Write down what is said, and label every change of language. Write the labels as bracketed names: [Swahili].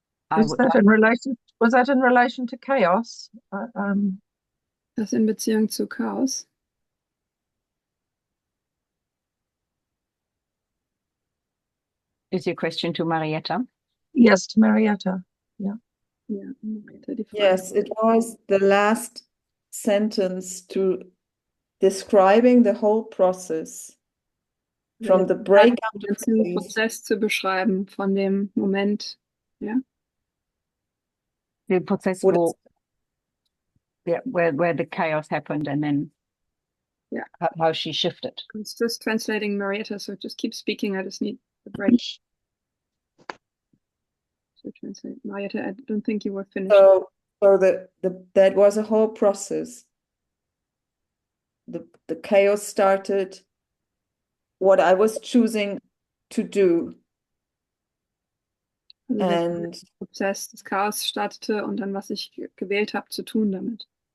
[English] Was that in relation to chaos? [German] Das in Beziehung zu Chaos. [English] Is your question to Marietta? Yes, to Marietta. Yeah. [German] Ja, die Frage. [English] Yes, it was the last sentence to describing the whole process from the breakout [German] Den ganzen Prozess zu beschreiben von dem Moment. Ja. [English] The process where the chaos happened and then how she shifted. It's just translating Marietta, so just keep speaking. I just need the break. So translate Marietta. I don't think you were finished. So that was a whole process. The chaos started. What I was choosing to do, [German] Also [English] and [German] der Prozess des Chaos startete und dann, was ich gewählt habe, zu tun damit.